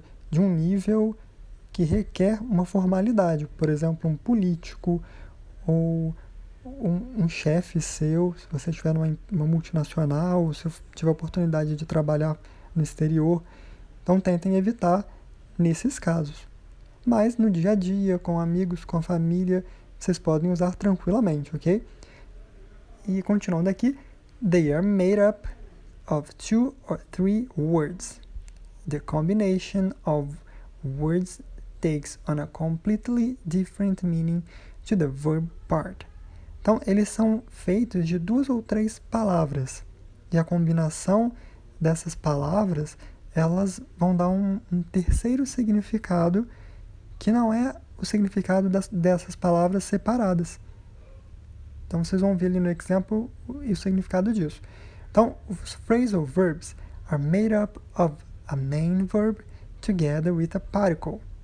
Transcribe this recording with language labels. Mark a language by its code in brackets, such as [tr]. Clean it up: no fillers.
[pt] de um nível que requer uma formalidade, por exemplo, um político, ou um chefe seu, se você estiver numa multinacional, ou se tiver a oportunidade de trabalhar no exterior. Então tentem evitar nesses casos. Mas no dia a dia, com amigos, com a família, vocês podem usar tranquilamente, ok? E continuando aqui, [en] they are made up of 2 or 3 words. The combination of words takes on a completely different meaning to the verb part. [pt] Então, eles são feitos de 2 ou 3 palavras. E a combinação dessas palavras, elas vão dar um terceiro significado que não é o significado dessas palavras separadas. Então, vocês vão ver ali no exemplo o significado disso. Então, os [en] phrasal verbs are made up of a main verb together with a particle.